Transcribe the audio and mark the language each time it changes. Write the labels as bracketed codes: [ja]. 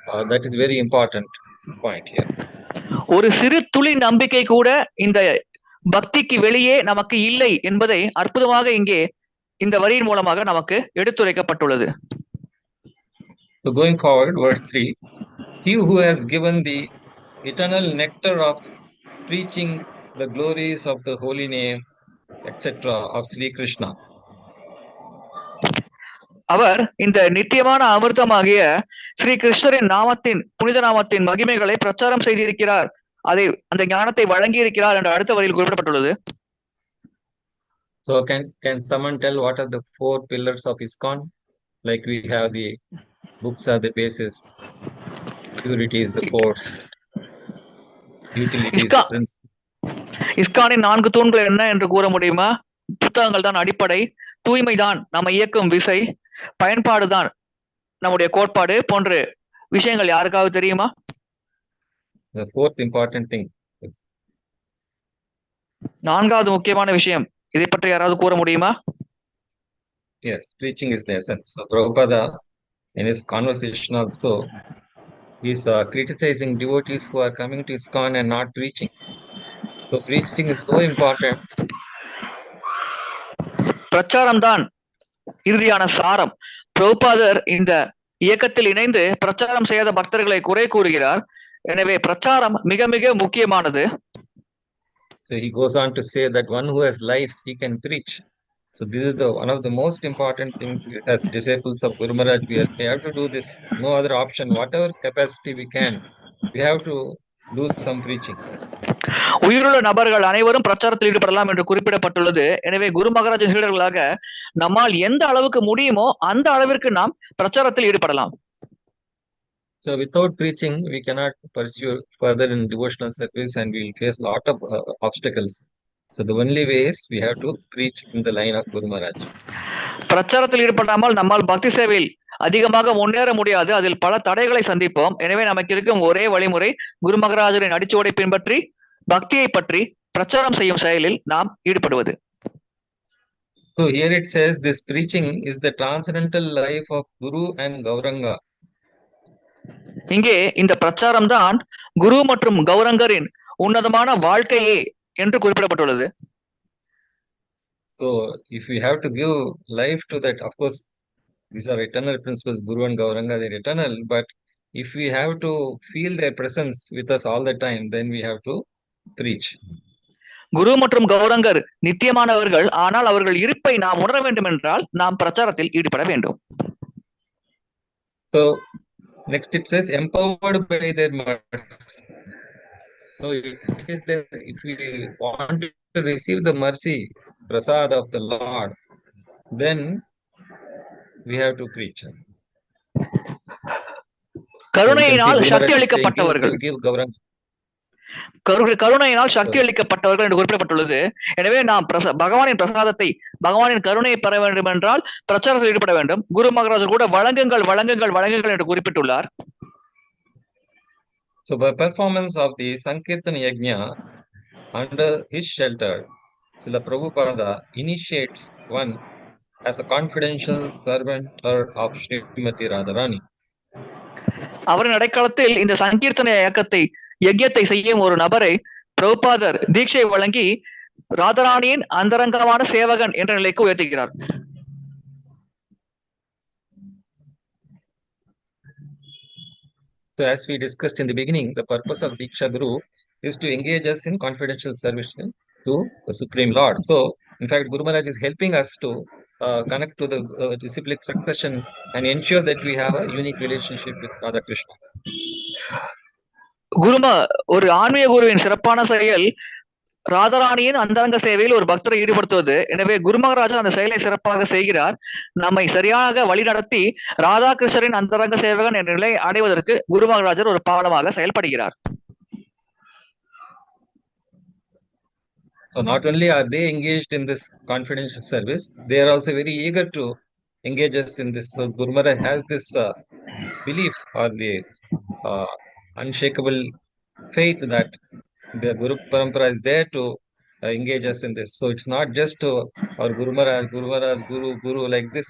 [en] That is very important point here. [ta] ஒரு சிறு துளி நம்பிக்கை கூட இந்த பக்திக்கு வெளியே நமக்கு இல்லை என்பதை அற்புதமாக இங்கே இந்த வரியின் மூலமாக நமக்கு எடுத்துரைக்கப்பட்டுள்ளது. [en] So going forward, verse 3, he who has given the eternal nectar of preaching the glories of the holy name, etc. of Sri Krishna. [ta] அவர் இந்த நித்தியமான அமிர்தமாகிய ஸ்ரீ கிருஷ்ணரின் நாமத்தின் புனித நாமத்தின் மகிமைகளை பிரச்சாரம் செய்திருக்கிறார். அதை அந்த ஞானத்தை வழங்கி இருக்கிறார் என்று அடுத்த வரியில் குறிப்பிடப்பட்டுள்ளது. [en] So can someone tell what are the 4 pillars of ISKCON? Like we have the books are the basis, purity is the force, utility is the principle. [ta] இஸ்கானின் 4 தூண்கள் என்ன என்று கூற முடியுமா? புத்தகங்கள் தான் அடிப்படை, தூய்மைதான் நம்ம இயக்கும் விசை, பயன்பாடுதான் நம்முடைய கோட்பாடு போன்ற விஷயங்கள் யாருக்காவது தெரியுமா? [en] The 4th important thing. [ta] 4வது முக்கியமான விஷயம் இதை பற்றி யாராவது கூற முடியுமா? [en] Yes, preaching is the essence. So Prabhupada in his conversation also is criticizing devotees who are coming to ISKCON and not preaching. So preaching is so important. [ta] பிரச்சாரம் தான் இறுதியான சாரம். பிரபுபாதர் இந்த இயக்கத்தில் இணைந்து பிரச்சாரம் செய்யாத பக்தர்களை குறை கூறுகிறார். எனவே பிரச்சாரம் மிக மிக முக்கியமானது. [en] So he goes on to say that one who has life, he can preach. So this is one of the most important things as disciples of Guru Maharaj. We have to do this. No other option. Whatever capacity we can, we have to do some preaching. [ta] உயிருள்ள நபர்கள் அனைவரும் பிரச்சாரத்தில் ஈடுபடலாம் என்று குறிப்பிடப்பட்டுள்ளது. எனவே குரு மகாராஜின் சீடர்களாக நம்மால் எந்த அளவுக்கு முடியுமோ அந்த அளவிற்கு நாம் பிரச்சாரத்தில் ஈடுபடலாம். [en] So without preaching, we cannot pursue further in devotional service and we will face a lot of obstacles. So the only way is we have to preach in the line of Guru Maharaj. [ta] பிரச்சாரத்தில் ஈடுபடாமல் நம்மால் பக்தி சேவையில் அதிகமாக முன்னேற முடியாது. அதில் பல தடைகளை சந்திப்போம். எனவே நமக்கு இருக்கும் ஒரே வழிமுறை குரு மகாராஜரின் அடிச்சுவடை பின்பற்றி பக்தியை பற்றி பிரச்சாரம் செய்யும் செயலில் நாம் ஈடுபடுவது. [en] So here it says this preaching is the transcendental life of Guru and Gauranga. [ta] இங்கே இந்த பிரச்சாரம் தான் குரு மற்றும் கௌரங்கரின் உன்னதமான வாழ்க்கையே என்று குறிப்பிடப்பட்டுள்ளது. [en] So if we have to give life to that, of course these are eternal principles, Guru and Gauranga, they are eternal, but if we have to feel their presence with us all the time, then we have to preach. [ta] குரு மற்றும் கௌரங்கர் நித்தியமானவர்கள், ஆனால் அவர்கள் இருப்பை நாம் உணர வேண்டும் என்றால் நாம் பிரச்சாரத்தில் ஈடுபட வேண்டும். [en] So next it says empowered by their mercy. So it is that if we want to receive the mercy, prasad of the Lord, then we have to preach. [ta] கருணையினால் சக்தி அளிக்கப்பட்டவர்கள், [en] give Gauranga. [ta] கருணையினால் சக்தி அளிக்கப்பட்டவர்கள் என்று குறிப்பிடப்பட்டுள்ளது. எனவே நாம் பகவானின் பிரசாதத்தை, பகவானின் கருணையை பெற வேண்டும் என்றால் பிரச்சாரத்தில் ஈடுபட வேண்டும். குரு மகாராஜர் கூட வழங்குங்கள் வழங்குங்கள் வழங்குங்கள் என்று குறிப்பிட்டுள்ளார். [en] So by performance of the Sankirtan Yajna under his shelter, Srila Prabhupada initiates one as a confidential servant of Srimati Radharani. [ta] அவரின் அடைக்காலத்தில் இந்த சங்கீர்த்தன யஜ்யத்தை செய்யும் ஒரு நபரை பிரபுபாதர் தீட்சை வழங்கி ராதாராணியின் அந்தரங்கமான சேவகன் என்ற நிலைக்கு உயர்த்துகிறார். [en] So So as we discussed in the beginning, the purpose of Diksha Guru is to engage us in confidential service to the Supreme Lord. So in fact, Guru Maharaj is helping us to connect to the disciplic succession and ensure that we have a unique relationship with Radha Krishna. [ta] ஒரு ஆன்மீக குருவின் சிறப்பான செயல் ராதாராணியின் அந்தரங்க சேவையில் ஒரு பக்தரை ஈடுபடுத்துவது. எனவே குருமகராஜர் அந்த செயலை சிறப்பாக செய்கிறார். நம்மை சரியாக வழிநடத்தி ராதாகிருஷ்ணரின் அந்தரங்க சேவகன் என்ற நிலை அடைவதற்கு குருமகராஜர் ஒரு பாலமாக செயல்படுகிறார். [en] So not only are they engaged in this confidential service, they are also very eager to engage us in this. So Guru Maharaj has this belief or the unshakable faith that the Guru Parampara is there to engage us in this. So it's not just our Guru Maharaj, Guru, like this.